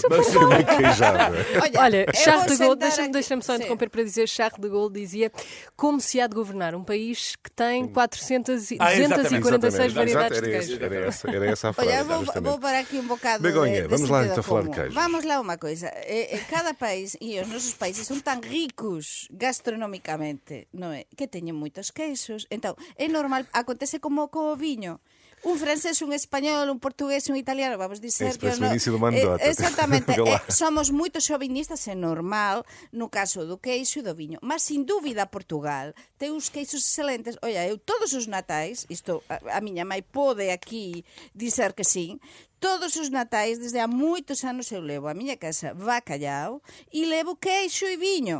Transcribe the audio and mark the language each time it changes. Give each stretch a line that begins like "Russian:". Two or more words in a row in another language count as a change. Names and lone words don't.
Portuguese: Olha, Charles de Gaulle, deixa-me só interromper para dizer: Charles de Gaulle dizia como se há de governar um país que tem 246 variedades de queijo. Era essa a frase. Olha, vou parar aqui um bocado. Begonha, vamos lá então falar de queijo. Vamos lá uma coisa. Cada país e os nossos países são tão ricos gastronomicamente, não é? Que tenham muitos queijos. Então, é normal,
Galician: acontece como co viño. Un francés, un español, un portugués, un italiano, vamos dizer que
Portuguese: no inicio do mandato.
Galician: Exactamente. Somos moito xovinistas, é normal no caso do queixo e do viño. Mas, sin dúbida, Portugal ten uns queixos excelentes. Oia, eu todos os natais, isto a miña mãe pode aquí dizer que sim, todos os natais, desde há moitos anos, eu levo a miña casa bacalhau e levo queixo e viño.